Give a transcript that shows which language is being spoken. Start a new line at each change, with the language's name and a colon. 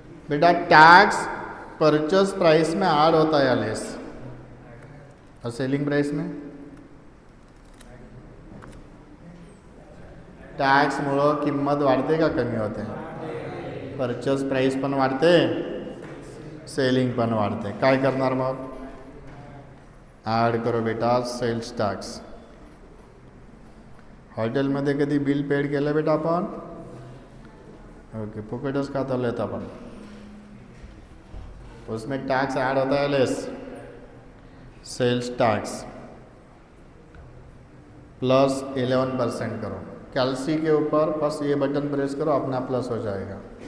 Hindi: बेटा tax purchase price में add होता है या लेस, और सेलिंग प्राइस में
Marathi: टॅक्समुळं किंमत वाढते का कमी होते, परचेस प्राइस पण वाढते,
Hindi: सेलिंग पण वाढते।
Marathi: काय करणार मग,
Hindi: ॲड करो बेटा
Marathi: सेल्स टॅक्स। हॉटेलमध्ये कधी बिल पेड केलं बेटा आपण, ओके फुकटच खाता लेत आपण,
Hindi: उसमें टैक्स ऐड होता है लेस, सेल्स टैक्स प्लस 11% करो, कैलसी के ऊपर बस ये बटन प्रेस करो, अपना प्लस हो जाएगा।